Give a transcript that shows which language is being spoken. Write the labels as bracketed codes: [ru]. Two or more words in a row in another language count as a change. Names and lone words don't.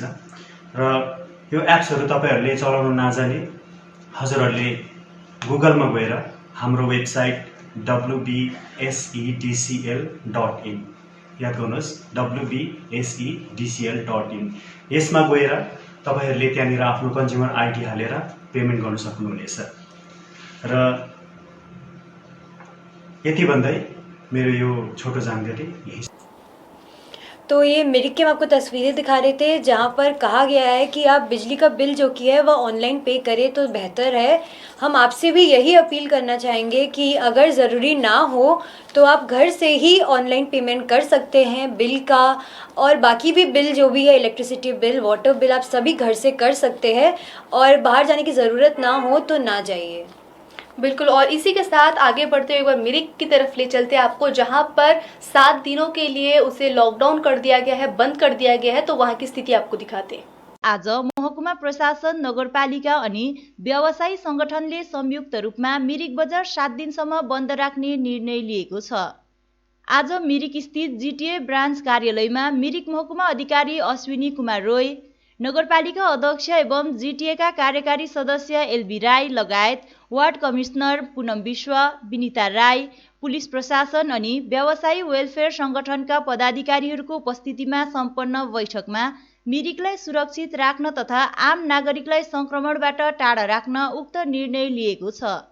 [ne] र यो एप्सहरू तपाईँहरूले चलाउन नजाने हजुरहरूले गुगलमा गएर हाम्रो वेबसाइट wbsedcl.in याद गर्नुहोस् wbsedcl.in यसमा गएर तपाईँहरूले त्यहाँनिर आफ्नो [en] consumer ID [ne] हालेर पेमेन्ट गर्न सक्नुहुनेछ। र यति भन्दै मेरो यो छोटो जानकारी यही। [hi] तो ये मिरिक के हम आपको तस्वीरें दिखा रहे थे जहाँ पर कहा गया है कि आप बिजली का बिल जो कि है वह ऑनलाइन पे करें तो बेहतर है। हम आपसे भी यही अपील करना चाहेंगे कि अगर ज़रूरी ना हो तो आप घर से ही ऑनलाइन पेमेंट कर सकते हैं बिल का, और बाकी भी बिल जो भी है इलेक्ट्रिसिटी बिल, वाटर बिल, आप सभी घर से कर सकते हैं और बाहर जाने की ज़रूरत ना हो तो ना जाइए। बिल्कुल। और इसी के साथ आगे बढ़ते हुए एक बार मिरिक की तरफ ले चलते हैं आपको, जहां पर 7 दिनों के लिए उसे लॉकडाउन कर दिया गया है, बंद कर दिया गया है। तो वहां की स्थिति आपको दिखाते हैं। [ne] आज महकुमा प्रशासन, नगरपालिका अनि व्यवसायी संगठनले संयुक्त रूपमा मिरिक बजार 7 दिनसम्म बन्द राख्ने निर्णय लिएको छ। आज मिरिक स्थित जिटिए ब्रान्च कार्यालयमा मिरिक महकुमा अधिकारी अश्विनी कुमार रोय, नगरपालिका अध्यक्ष एवं जिटिएका कार्यकारी सदस्य एलबी राई लगायत वार्ड कमिश्नर पूनम विश्व, विनिता राई, पुलिस प्रशासन अनि व्यवसायी वेलफेयर संगठनका पदाधिकारीहरूको उपस्थितिमा सम्पन्न बैठकमा मिरिकलाई सुरक्षित राख्न तथा आम नागरिकलाई संक्रमणबाट टाढा राख्न उक्त निर्णय लिएको छ।